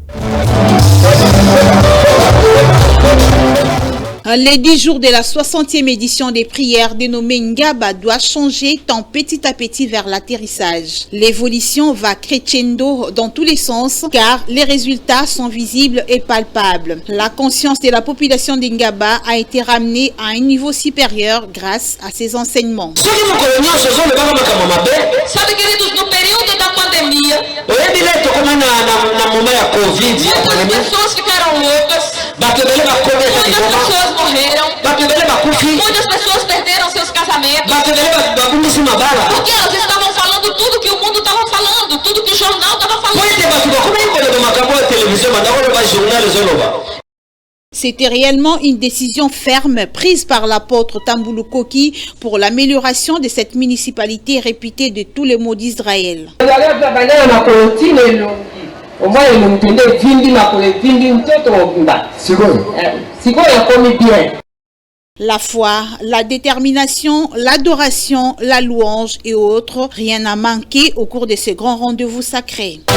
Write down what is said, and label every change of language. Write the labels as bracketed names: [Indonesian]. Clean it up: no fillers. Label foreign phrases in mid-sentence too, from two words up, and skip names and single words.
[French] Les 10 jours de la 60e édition des prières dénommée Ngaba doit changer tant petit à petit vers l'atterrissage. L'évolution va crescendo dans tous les sens car les résultats sont visibles et palpables. La conscience de la population d'Ngaba a été ramenée à un niveau supérieur grâce à ces enseignements. [Portuguese] Sabe, queridos, no período da pandemia, muitas pessoas ficaram loucas, muitas pessoas morreram, muitas pessoas perderam seus casamentos, porque elas estavam falando tudo que o mundo estava falando, tudo que o jornal estava falando. [French] C'était réellement une décision ferme prise par l'apôtre Tambulu Koki pour l'amélioration de cette municipalité réputée de tous les maux d'Israël. La foi, la détermination, l'adoration, la louange et autres, rien n'a manqué au cours de ce grand rendez-vous sacré.